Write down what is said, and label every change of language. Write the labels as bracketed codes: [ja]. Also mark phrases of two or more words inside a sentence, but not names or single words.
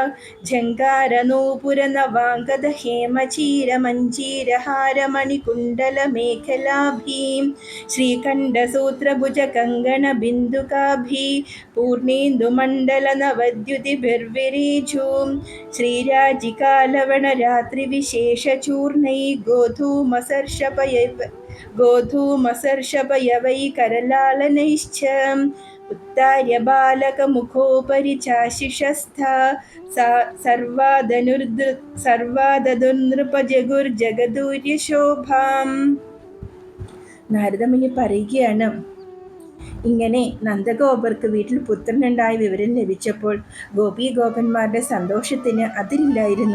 [sa] ഝങ്കാരനൂപുരനവാങ്കദഹേമചീരമഞ്ജീരഹാരമണികുണ്ടലമേഖലാഭീം ശ്രീകണ്ഠസൂത്രഭുജകങ്കണബിന്ദുകാഭി പൂർണേന്ദുമണ്ഡലനവദ്യുതിഭിർവിരേജൂം ശ്രീരാജികാലവണരാത്രിവിശേഷചൂർണൈ गोधूमसर्षपयवैकरलालनैश्च उत्तार्य बालकमुखोपरि चाशिषस्था സർവാദദുർനൃപജഗുർജഗദൂര്യശോഭാം. [ml] നാരദമുനി പറയുകയാണ്, ഇങ്ങനെ നന്ദഗോപർക്ക് വീട്ടിൽ പുത്രനുണ്ടായ വിവരം ലഭിച്ചപ്പോൾ ഗോപീഗോപന്മാരുടെ സന്തോഷത്തിന് അതിരില്ലായിരുന്നു.